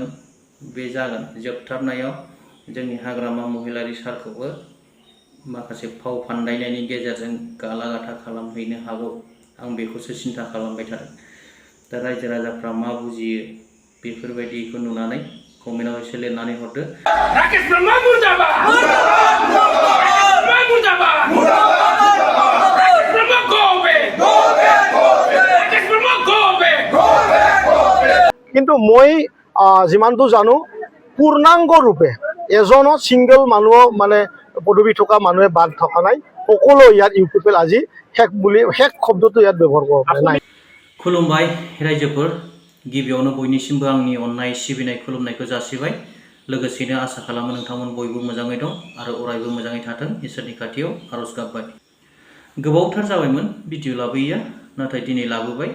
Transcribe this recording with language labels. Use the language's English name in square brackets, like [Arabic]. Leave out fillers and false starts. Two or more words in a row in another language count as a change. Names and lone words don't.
[Bodo] बे जागोन जोबथारनायाव जोंनि हाग्रामा महिलारी सारखौबो माखासे फाव फान्दायनायनि गेजेरजों गालागाथा खालामहैनो हागौ। आं बेखौसो सिन्था खालामबाय थादों। दा रायजो राजाफ्रा मा बुजियो बेफोरबायदिखौ नुनानै कमेन्टआव एसे लिरनानै हरदो। राकेश ब्रह्म मुर्दाबाद! [Assamese] কিন্তু মই যিমানটো জানো পূৰ্ণাংগ ৰূপে এজনো ছিংগল মানুহ মানে পদবী থকা মানুহে বাদ থকা নাই। সকলো ইয়াত ইউপিপিএল আজি শেষ শব্দটো ইয়াত ব্যৱহাৰ কৰা নাই। [Bodo] खुलुमबाय रायजोफोर, गिबियावनो बयनिसिमबो आंनि अननाय सिबिनाय खुलुमनायखौ जासिबाय। लोगोसेनो आसा खालामो नोंथांमोन बयबो मोजाङै दं आरो अरायबो मोजाङै थाथों इसोरनि खाथियाव आरज गाबबाय। गोबावथार जाबायमोन भिडिअ लाबोयैया, नाथाय दिनै लाबोबाय।